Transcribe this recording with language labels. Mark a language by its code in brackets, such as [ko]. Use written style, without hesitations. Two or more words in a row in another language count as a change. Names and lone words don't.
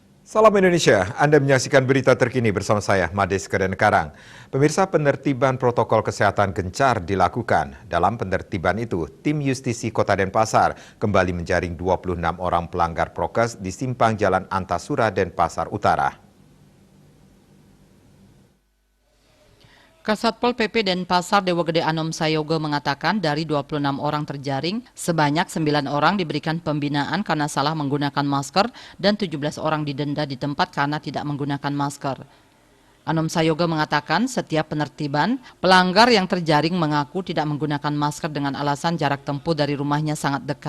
[id] Salam Indonesia, Anda menyaksikan berita terkini bersama saya, Mades Kedenkarang. Pemirsa, penertiban protokol kesehatan gencar dilakukan. Dalam penertiban itu, tim Justisi Kota Denpasar kembali menjaring 26 orang pelanggar prokes di simpang Jalan Antasura, Denpasar Utara. Kasatpol PP Denpasar Dewa Gede Anom Sayogo mengatakan dari 26 orang terjaring, sebanyak 9 orang diberikan pembinaan karena salah menggunakan masker dan 17 orang didenda di tempat karena tidak menggunakan masker. Anom Sayogo mengatakan setiap penertiban, pelanggar yang terjaring mengaku tidak menggunakan masker dengan alasan jarak tempuh dari rumahnya sangat dekat.